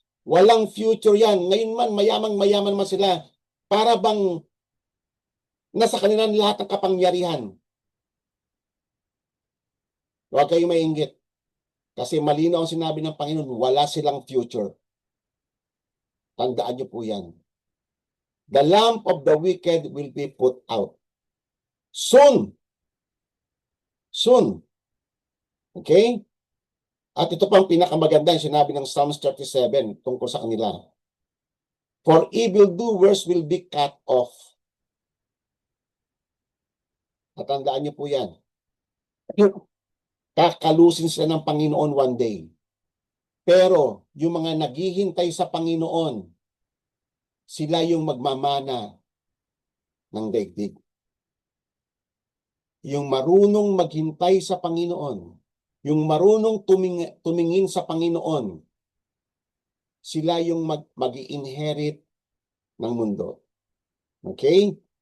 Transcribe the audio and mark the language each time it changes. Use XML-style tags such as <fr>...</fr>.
<tl>Walang future yan. Ngayon man, mayaman man sila. Para bang nasa kanila lahat ng kapangyarihan. Huwag kayong mainggit. Kasi malinaw ang sinabi ng Panginoon, wala silang future. Tandaan niyo po yan.</tl> <en>The lamp of the wicked will be put out. Soon. Soon. Okay?</en> <tl>At ito pang pinakamaganda yung sinabi ng Psalms 37 tungkol sa kanila.</tl> <en>For evildoers will be cut off.</en> <tl>Natandaan niyo po yan. Kakalusin sila ng Panginoon</tl> <en>one day.</en> <tl>Pero yung mga naghihintay sa Panginoon, sila yung magmamana ng daigdig. Yung marunong maghintay sa Panginoon, yung marunong tumingin sa Panginoon, sila yung mag-i-inherit ng mundo. Okay?</tl>